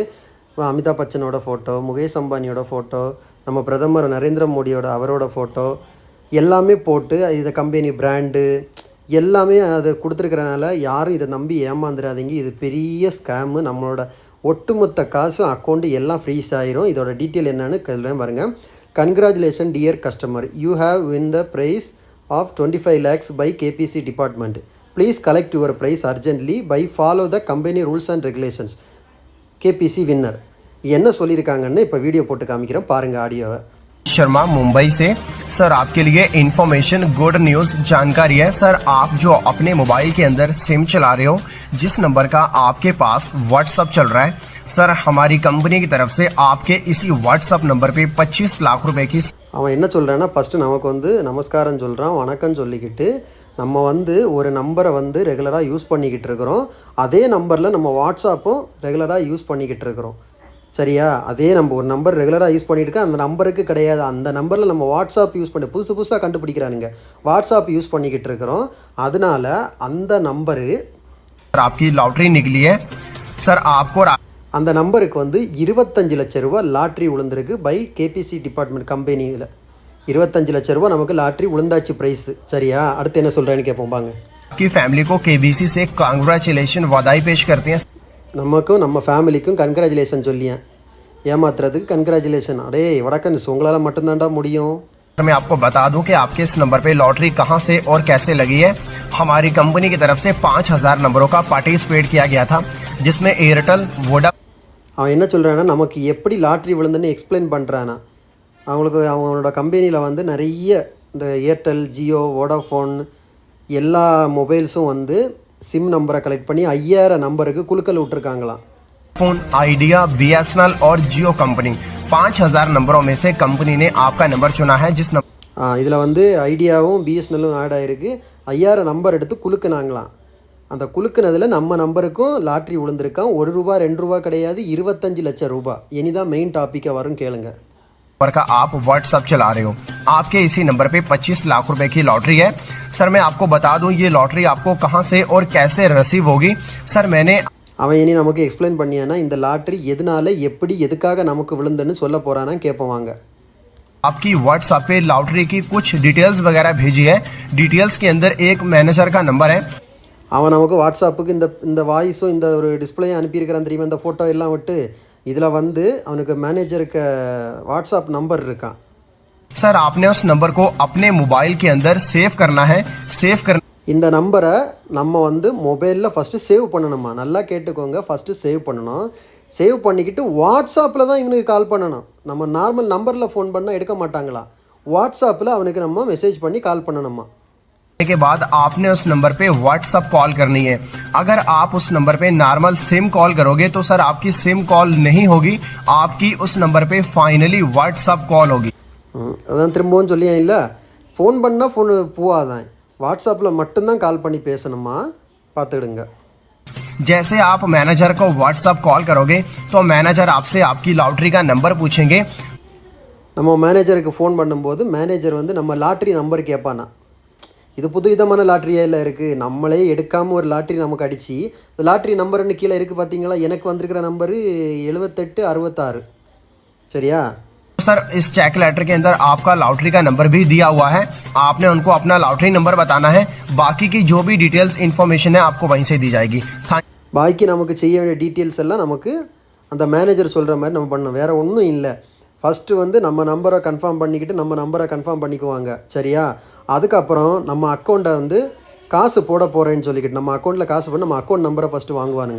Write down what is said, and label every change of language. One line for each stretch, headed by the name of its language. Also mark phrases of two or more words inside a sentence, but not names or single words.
Tamil: அமிதாப் பச்சனோட ஃபோட்டோ, முகேஷ் அம்பானியோட ஃபோட்டோ, நம்ம பிரதமர் நரேந்திர மோடியோட அவரோட ஃபோட்டோ எல்லாமே போட்டு இதை
English: company brand
Tamil: எல்லாமே அதை கொடுத்துருக்கறனால யாரும் இதை நம்பி ஏமாந்துடாதீங்க. இது பெரிய ஸ்கேமு. நம்மளோட ஒட்டுமொத்த காசும் அக்கௌண்ட்டு எல்லாம் ஃப்ரீஸ் ஆயிரும். இதோட டீட்டெயில் என்னென்னு பாருங்கள்.
English: Congratulation dear customer, you have win the prize of 25 lakhs by KBC department. Please collect your prize urgently by follow the company rules and regulations. கேபிசி வின்னர் என்ன சொல்லியிருக்காங்கன்னு இப்போ வீடியோ போட்டு காமிக்கிறேன், பாருங்கள் ஆடியோவை.
Hindi: शर्मा मुंबई से। सर आपके लिए
English: information good news
Hindi: जानकारी है। सर आप जो अपने मोबाइल के अंदर सिम चला रहे हो, जिस नंबर का आपके पास व्हाट्सएप चल रहा है, सर हमारी कंपनी की तरफ से आपके इसी व्हाट्सएप नंबर पे 25 लाख रुपए की
Tamil: அவன் என்ன சொல்கிறான்னா, ஃபஸ்ட்டு நமக்கு நமஸ்காரம் சொல்கிறான், வணக்கம் சொல்லிக்கிட்டு நம்ம ஒரு நம்பரை ரெகுலராக யூஸ் பண்ணிக்கிட்டு இருக்கிறோம். அதே நம்பரில் நம்ம வாட்ஸ்அப்பும் ரெகுலராக யூஸ் பண்ணிக்கிட்டு இருக்கிறோம். சரியா? அதே நம்ம ஒரு நம்பர் ரெகுலராக யூஸ் பண்ணிகிட்டு அந்த நம்பருக்கு கிடையாது. அந்த நம்பரில் நம்ம வாட்ஸ்அப் யூஸ் பண்ணி புதுசாக கண்டுபிடிக்கிறானுங்க. வாட்ஸ்அப் யூஸ் பண்ணிக்கிட்டு இருக்கிறோம். அதனால அந்த நம்பரு
Hindi: आपकी लॉटरी निकली है सर आपको
Tamil: அந்த நம்பருக்கு 25 லட்ச ரூபா லாட்ரி விழுந்திருக்கு
English: by KBC department
Tamil: கம்பெனியில். 25 லட்ச ரூபா நமக்கு லாட்ரி விழுந்தாச்சு ப்ரைஸு. சரியா? அடுத்து என்ன சொல்கிறேன்னு கேட்போம் பாங்க.
Hindi: आपकी फैमिली को केबीसी से कांग्रेचुलेशन बधाई पेश करते हैं.
Tamil: நமக்கும் நம்ம ஃபேமிலிக்கும் கன்க்ராச்சுலேஷன் சொல்லியேன். ஏமாத்துறதுக்கு கன்க்ராச்சுலேஷன். அடே வடக்கன், உங்களால் மட்டும்தான்டா முடியும்.
Hindi: मैं आपको बता दूं कि आपके इस नंबर पे लॉटरी कहां से और कैसे लगी है. हमारी कंपनी की तरफ से 5000 नंबरों का पार्टिसिपेट किया गया था, जिसमें एयरटेल वोडा.
Tamil: அவன் என்ன சொல்கிறான்னா, நமக்கு எப்படி லாட்ரி விழுந்துன்னு எக்ஸ்பிளைன் பண்ணுறானா. அவங்களோட கம்பெனியில் நிறைய இந்த ஏர்டெல், ஜியோ, வோடாஃபோன் எல்லா மொபைல்ஸும் சிம் நம்பரை கலெக்ட் பண்ணி 5000 நம்பருக்கு குலுக்கல் விட்டுருக்காங்களாம்.
Hindi: फोन आइडिया, बीएसएनएल और जियो कंपनी 5000 नंबरों में से कंपनी ने आपका नंबर चुना है, जिस
Tamil: இதில் ஐடியாவும் பிஎஸ்என்எல்லும் ஆட் ஆகிருக்கு. 5000 நம்பர் எடுத்து குலுக்குனாங்களாம். அந்த குலுக்குனதில் நம்ம நம்பருக்கும் லாட்ரி விழுந்திருக்கான். 1 ரூபா 2 ரூபா கிடையாது, 25 லட்சம் ரூபாய். இனிதான் மெயின் டாப்பிக்கை வரும், கேளுங்க.
Hindi: नंबर का आप व्हाट्सएप चला रहे हो, आपके इसी नंबर पे 25 लाख रुपए की लॉटरी है. सर मैं आपको बता दूं ये लॉटरी आपको कहां से और कैसे रिसीव होगी. सर मैंने
Tamil: அவன் இனி நமக்கு எக்ஸ்பிளைன் பண்ணியானா இந்த லாட்ரி எதனால எப்படி எதுக்காக நமக்கு விழுந்துன்னு சொல்ல போறானா கேட்போம் வாங்க.
Hindi: आपकी व्हाट्सएप पे लॉटरी की कुछ डिटेल्स वगैरह भेजी है. डिटेल्स के अंदर एक मैनेजर का नंबर है.
Tamil: அவன் நமக்கு வாட்ஸ்அப்புக்கு இந்த வாய்ஸும் இந்த ஒரு டிஸ்பிளேயும் அனுப்பியிருக்கிறான் தெரியுமா, இந்த ஃபோட்டோ எல்லாம் விட்டு. இதில் அவனுக்கு மேனேஜருக்கு வாட்ஸ்அப் நம்பர் இருக்கான்.
Hindi: सर आपने उस नंबर को अपने मोबाइल के अंदर सेव करना है.
Tamil: இந்த நம்பரை நம்ம மொபைலில் ஃபஸ்ட்டு சேவ் பண்ணணுமா. நல்லா கேட்டுக்கோங்க, ஃபஸ்ட்டு சேவ் பண்ணணும். சேவ் பண்ணிக்கிட்டு வாட்ஸ்அப்பில் தான் இவனுக்கு கால் பண்ணணும். நம்ம
English: normal number
Tamil: ஃபோன் பண்ணால் எடுக்க மாட்டாங்களா. வாட்ஸ்அப்பில் அவனுக்கு நம்ம மெசேஜ் பண்ணி கால் பண்ணணுமா.
Hindi: के बाद आपने उस नंबर पे व्हाट्सएप कॉल करनी है. अगर आप उस नंबर पे
English: normal sim call
Hindi: करोगे तो सर आपकी सिम कॉल नहीं होगी, आपकी उस नंबर पे फाइनली व्हाट्सएप कॉल होगी.
Tamil: அதான் திரும்பவும் சொல்லியேன் இல்லை, ஃபோன் பண்ணால் ஃபோன் போவாதான், வாட்ஸ்அப்பில் மட்டும்தான் கால் பண்ணி பேசணுமா. பார்த்துடுங்க.
Hindi: जैसे आप मैनेजर को व्हाट्सएप कॉल करोगे तो मैनेजर आपसे आपकी लॉटरी का नंबर पूछेंगे.
Tamil: நம்ம மேனேஜருக்கு ஃபோன் பண்ணும்போது மேனேஜர் நம்ம லாட்ரி நம்பர் கேட்பானா. இது புது விதமான லாட்ரியாக இல்லை இருக்குது. நம்மளே எடுக்காமல் ஒரு லாட்ரி நமக்கு அடித்து இந்த லாட்ரி நம்பர்னு கீழே இருக்குது பார்த்தீங்களா. எனக்கு வந்திருக்கிற நம்பரு 7866. சரியா?
Hindi: सर इस चेक लेटर के अंदर आपका लॉटरी का नंबर भी दिया हुआ है. आपने उनको अपना लॉटरी नंबर बताना है. बाकी की जो भी
English: details information
Hindi: है आपको वहीं से दी जाएगी.
Tamil: பாக்கி நமக்கு செய்ய வேண்டிய டீட்டெயில்ஸ் எல்லாம் நமக்கு அந்த மேனேஜர் சொல்கிற மாதிரி நம்ம பண்ணணும். வேறு ஒன்றும் இல்லை. ஃபஸ்ட்டு நம்ம நம்பரை கன்ஃபார்ம் பண்ணிக்கிட்டு நம்ம நம்பரை கன்ஃபார்ம் பண்ணிக்குவாங்க. சரியா? அதுக்கப்புறம் நம்ம அக்கௌண்ட்டை காசு போட போகிறேன்னு சொல்லிக்கிட்டு நம்ம அக்கௌண்ட்டில் காசு பண்ணி நம்ம
English: account number
Tamil: ஃபஸ்ட்டு வாங்குவானுங்க.